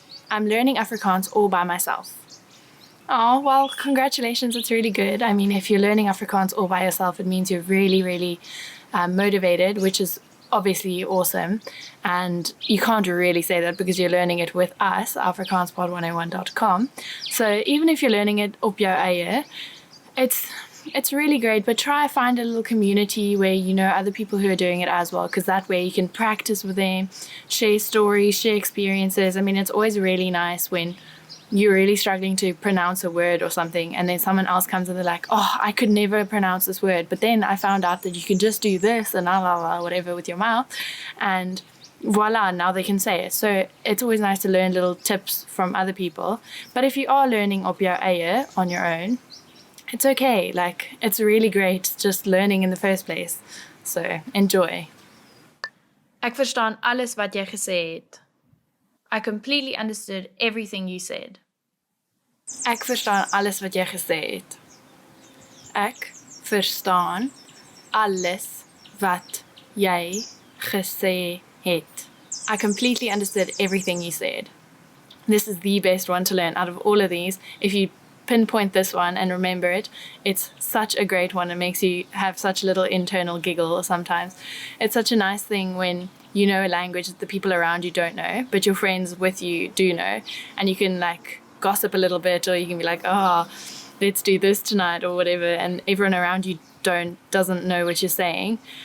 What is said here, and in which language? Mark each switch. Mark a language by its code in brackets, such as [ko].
[en] I'm learning Afrikaans all by myself. Oh, well, congratulations. It's really good. I mean, if you're learning Afrikaans all by yourself, it means you're really, really motivated, which is obviously awesome. And you can't really say that because you're learning it with us, afrikaanspod101.com. So even if you're learning it [af] op jou eie, [en] it's really great, but try find a little community where you know other people who are doing it as well, because that way you can practice with them, share stories, share experiences. I mean, it's always really nice when you're really struggling to pronounce a word or something, and then someone else comes and they're like, oh, I could never pronounce this word, but then I found out that you can just do this and whatever with your mouth, and voila, now they can say it. So it's always nice to learn little tips from other people. But if you are learning [af] op jou eie [en] on your own, it's okay. Like, it's really great just learning in the first place. So enjoy. [af] Ek verstaan alles wat jy gesê het. [en] I completely understood everything you said. [af] Ek verstaan alles wat jy gesê het. Ek verstaan alles wat jy gesê het. [en] I completely understood everything you said. This is the best one to learn out of all of these. If you pinpoint this one and remember it, it's such a great one. It makes you have such a little internal giggle sometimes. It's such a nice thing when you know a language that the people around you don't know, but your friends with you do know, and you can like gossip a little bit, or you can be like, oh, let's do this tonight or whatever, and everyone around you doesn't know what you're saying.